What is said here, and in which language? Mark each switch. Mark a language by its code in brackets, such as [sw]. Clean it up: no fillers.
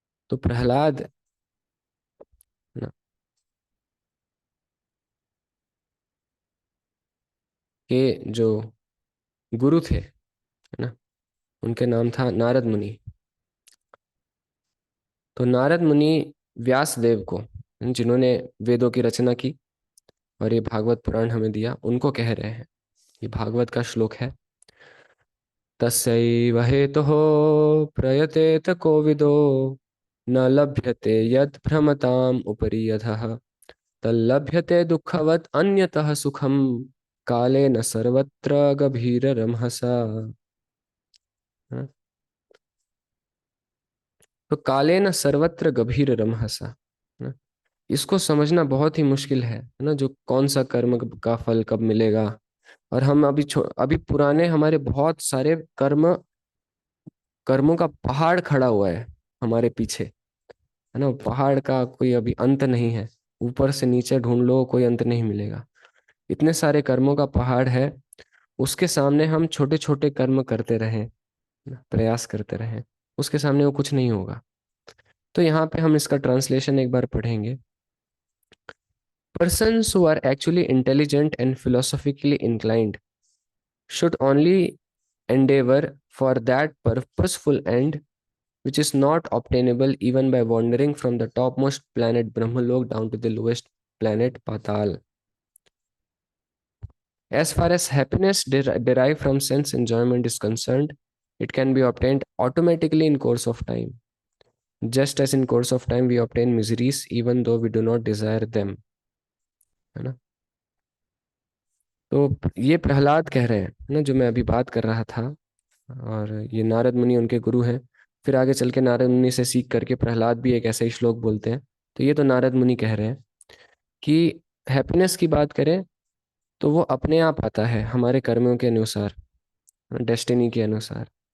[hi] तो प्रहलाद ना के जो गुरु थे, है ना, उनके नाम था नारद मुनि। तो नारद मुनि व्यास देव को, जिन्होंने वेदों की रचना की और ये भागवत पुराण हमें दिया, उनको कह रहे हैं। ये भागवत का श्लोक है। [sa] तस्यैव हेतुः प्रयतेत कोविदो न लभ्यते यद् भ्रमताम् उपरि यधः तल्लभ्यते दुःखवत् अन्यतः सुखम्। काले न सर्वत्र गभीर रमहसा। हाँ? [hi] तो [sa] काले न सर्वत्र गभीर रमहसा, [hi] है ना? इसको समझना बहुत ही मुश्किल है ना, जो कौन सा कर्म का फल कब मिलेगा। और हम अभी पुराने हमारे बहुत सारे कर्मों का पहाड़ खड़ा हुआ है हमारे पीछे, है ना। पहाड़ का कोई अभी अंत नहीं है, ऊपर से नीचे ढूंढ लो कोई अंत नहीं मिलेगा। इतने सारे कर्मों का पहाड़ है, उसके सामने हम छोटे छोटे कर्म करते रहें, प्रयास करते रहें, उसके सामने वो कुछ नहीं होगा। तो यहाँ पे हम इसका ट्रांसलेशन एक बार पढ़ेंगे। [en] Persons who are actually intelligent and philosophically inclined should only endeavor for that purposeful end which is not obtainable even by wandering from the topmost planet Brahmalok down to the lowest planet Patal. As far as happiness derived from sense enjoyment is concerned, it can be obtained automatically in course of time, just as in course of time we obtain miseries even though we do not desire them, [hi] है ना। तो ये प्रहलाद कह रहे हैं ना, जो मैं अभी बात कर रहा था। और ये नारद मुनि उनके गुरु हैं। फिर आगे चल के नारद मुनि से सीख करके प्रहलाद भी एक ऐसा ही श्लोक बोलते हैं। तो ये तो नारद मुनि कह रहे हैं कि हैप्पीनेस की बात करें तो वो अपने आप आता है हमारे कर्मों के अनुसार, डेस्टिनी के अनुसार।